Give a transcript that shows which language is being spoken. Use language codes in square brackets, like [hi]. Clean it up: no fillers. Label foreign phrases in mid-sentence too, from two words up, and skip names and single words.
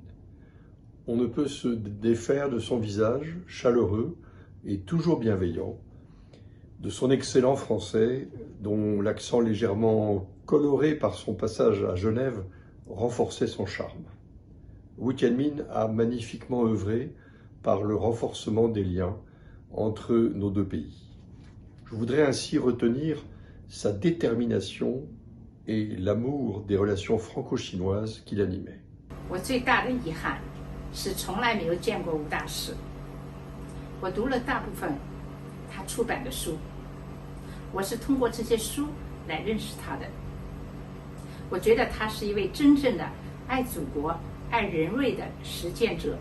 [fr] On ne peut se défaire de son visage chaleureux et toujours bienveillant, de son excellent français, dont l'accent légèrement coloré par son passage à Genève renforçait son charme. Wu Jianmin a magnifiquement œuvré par le renforcement des liens entre nos deux pays. Je voudrais ainsi retenir sa détermination et l'amour des relations franco-chinoises qui l'animaient. [zh] 我最大的遗憾是从来没有见过吴大使。我读了大部分他出版的书，我是通过这些书来认识他的。我觉得他是一位真正的爱祖国、爱人类的实践者。